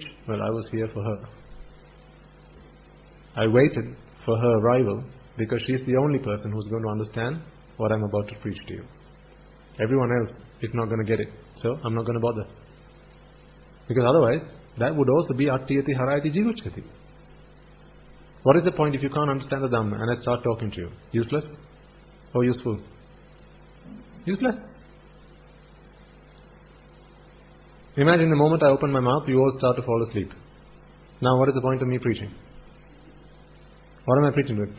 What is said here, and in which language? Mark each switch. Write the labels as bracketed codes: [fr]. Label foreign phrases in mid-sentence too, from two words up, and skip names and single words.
[en] Well, I was here for her. I waited for her arrival because she's the only person who's going to understand what I'm about to preach to you. Everyone else is not going to get it. So I'm not going to bother. Because otherwise, that would also be [pi] attiyati harayati jigucchati. [en] What is the point if you can't understand the Dhamma and I start talking to you? Useless or useful? Useless. Imagine the moment I open my mouth, you all start to fall asleep. Now what is the point of me preaching? What am I preaching with?